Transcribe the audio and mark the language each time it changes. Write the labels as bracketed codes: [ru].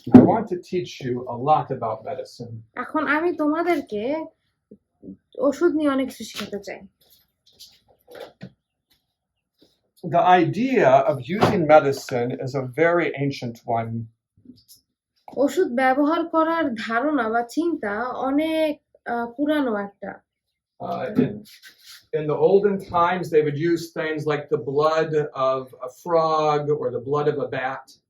[en] I want to teach you a lot about medicine. [bn] এখন আমি তোমাদেরকে ওষুধ নিয়ে অনেক কিছু শেখাতে চাই। [en] The idea of using medicine is a very ancient one. [bn] ওষুধ ব্যবহার করার ধারণা বা চিন্তা অনেক পুরানো একটা। [en] In the olden times, they would use things like the blood of a frog or the blood of a bat.